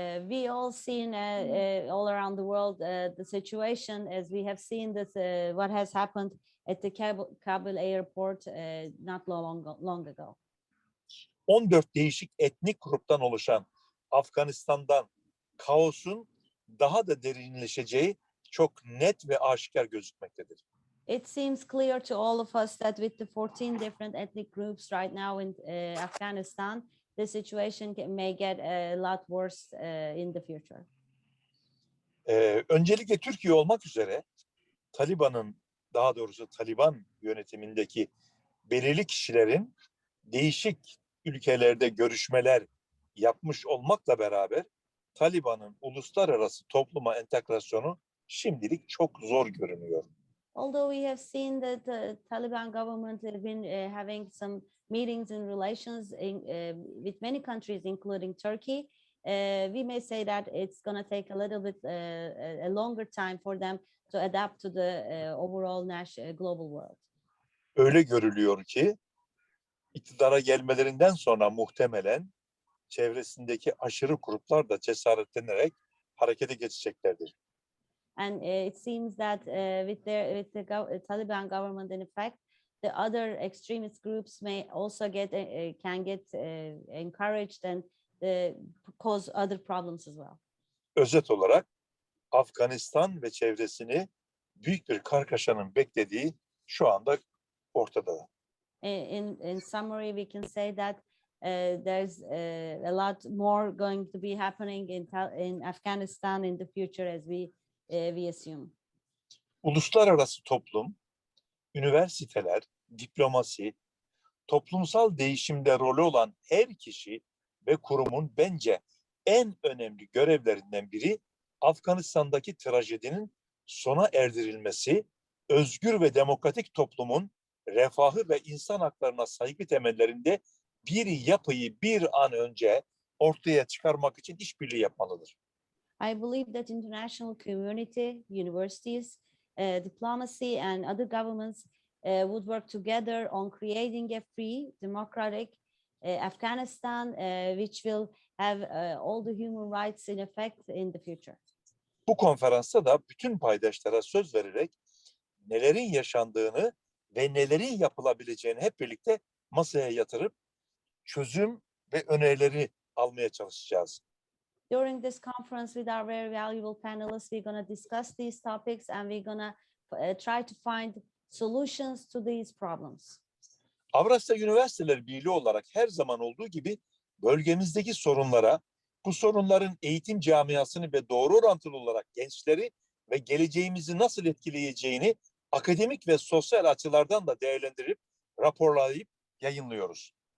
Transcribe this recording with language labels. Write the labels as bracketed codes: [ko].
[en] We all seen all around the world the situation as we have seen this what has happened at the Kabul airport not long ago. [tr] 14 değişik etnik gruptan oluşan Afganistan'dan kaosun daha da derinleşeceği çok net ve aşikar gözükmektedir. [en] It seems clear to all of us that with the 14 different ethnic groups right now in Afghanistan, the situation may get a lot worse in the future. [tr] Öncelikle Türkiye olmak üzere daha doğrusu Taliban yönetimindeki belirli kişilerin değişik ülkelerde görüşmeler yapmış olmakla beraber Taliban'ın uluslararası topluma entegrasyonu şimdilik çok zor görünüyor. [en] Although we have seen that the Taliban government have been having some meetings and relations with many countries, including Turkey, we may say that it's going to take a little bit a longer time for them to adapt to the overall global world. [tr] Öyle görülüyor ki iktidara gelmelerinden sonra muhtemelen çevresindeki aşırı gruplar da cesaretlenerek harekete geçeceklerdir. [en] And it seems that with the Taliban government in effect, the other extremist groups may also can get encouraged and cause other problems as well. [tr] Özet olarak Afganistan ve çevresini büyük bir kargaşanın beklediği şu anda ortada. [en] In summary, we can say that there's a lot more going to be happening in Afghanistan in the future as we assume. [tr] Uluslararası toplum, üniversiteler, diplomasi, toplumsal değişimde rolü olan her kişi ve kurumun bence en önemli görevlerinden biri Afganistan'daki trajedinin sona erdirilmesi, özgür ve demokratik toplumun refahı ve insan haklarına saygı temellerinde bir yapıyı bir an önce ortaya çıkarmak için işbirliği yapmalıdır. [en] I believe that international community, universities, diplomacy and other governments would work together on creating a free, democratic Afghanistan, which will have all the human rights in effect in the future. [tr] Bu konferansta da bütün paydaşlara söz vererek nelerin yaşandığını ve nelerin yapılabileceğini hep birlikte masaya yatırıp çözüm ve önerileri almaya çalışacağız. [en] During this conference with our very valuable panelists, we're going to discuss these topics and we're going to try to find solutions to these problems. [tr] Avrasya Üniversiteler Birliği olarak her zaman olduğu gibi bölgemizdeki sorunlara, bu sorunların eğitim camiasını ve doğru orantılı olarak gençleri ve geleceğimizi nasıl etkileyeceğini akademik ve sosyal açılardan da değerlendirip raporlayıp yayınlıyoruz.